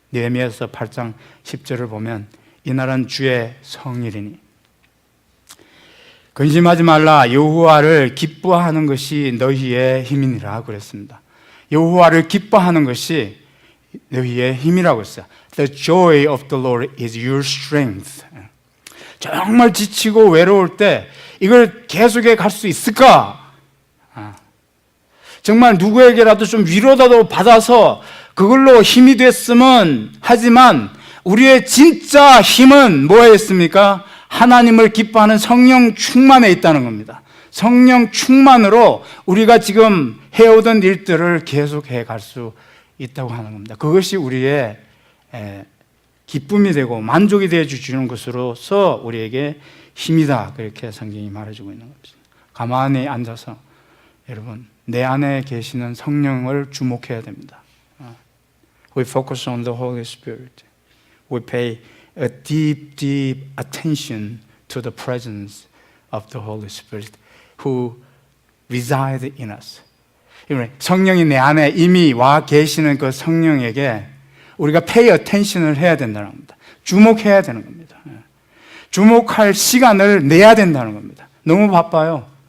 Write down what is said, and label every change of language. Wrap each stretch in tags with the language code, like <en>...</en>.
<ko>느헤미야서 8장 10절을 보면 이날은 주의 성일이니 근심하지 말라, 여호와를 기뻐하는 것이 너희의 힘이니라 그랬습니다. 여호와를 기뻐하는 것이 너희의 힘이라고 했어요.</ko> <en>The joy of the Lord is your strength.</en> <ko>정말 지치고 외로울 때 이걸 계속해 갈 수 있을까? 정말 누구에게라도 좀 위로라도 받아서 그걸로 힘이 됐으면 하지만 우리의 진짜 힘은 뭐에 있습니까? 하나님을 기뻐하는 성령 충만에 있다는 겁니다. 성령 충만으로 우리가 지금 해오던 일들을 계속해 갈 수 있다고 하는 겁니다. 그것이 우리의 기쁨이 되고 만족이 되어 주시는 것으로서 우리에게 힘이다, 그렇게 성경이 말해주고 있는 겁니다. 가만히 앉아서 여러분, 내 안에 계시는 성령을 주목해야 됩니다.</ko> <en>We focus on the Holy Spirit. We pay a deep, deep attention to the presence of the Holy Spirit who reside in us.</en> <ko>성령이 내 안에 이미 와 계시는 그 성령에게 우리가</ko> <en>pay attention</en> <ko>을 해야 된다는 겁니다. 주목해야 되는 겁니다. 주목할 시간을 내야 된다는 겁니다. 너무 바빠요.</ko>